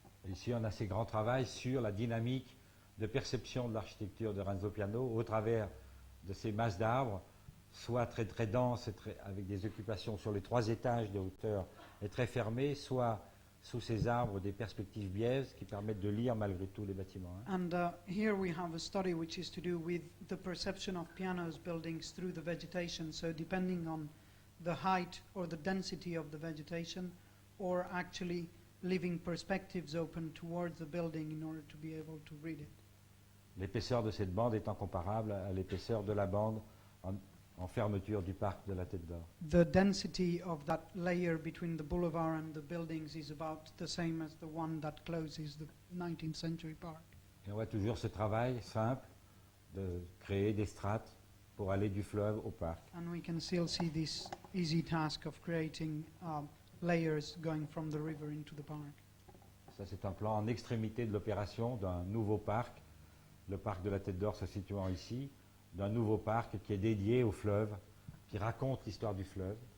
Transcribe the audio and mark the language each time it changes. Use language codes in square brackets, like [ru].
[fr] Ici, on a ces grands travaux sur la dynamique de perception de l'architecture de Renzo Piano au travers de ces masses d'arbres, soit très très denses et avec des occupations sur les 3 étages de hauteur et très fermées, soit sous ces arbres des perspectives biaises qui permettent de lire malgré tout les bâtiments. [en] And here we have a study which is to do with the perception of pianos buildings through the vegetation. So depending on the height or the density of the vegetation, or actually leaving perspectives open towards the building in order to be able to read it. [fr] L'épaisseur de cette bande étant comparable à l'épaisseur de la bande en fermeture du parc de la Tête d'Or. [en] The density of that layer between the boulevard and the buildings is about the same as the one that closes the 19th century park. [fr] Et on voit toujours ce travail simple de créer des strates pour aller du fleuve au parc. [en] And we can still see this easy task of creating layers going from the river into the park. [fr] Ça, c'est un plan en extrémité de l'opération d'un nouveau parc, le parc de la Tête d'Or se situant ici, d'un nouveau parc qui est dédié au fleuve, qui raconte l'histoire du fleuve.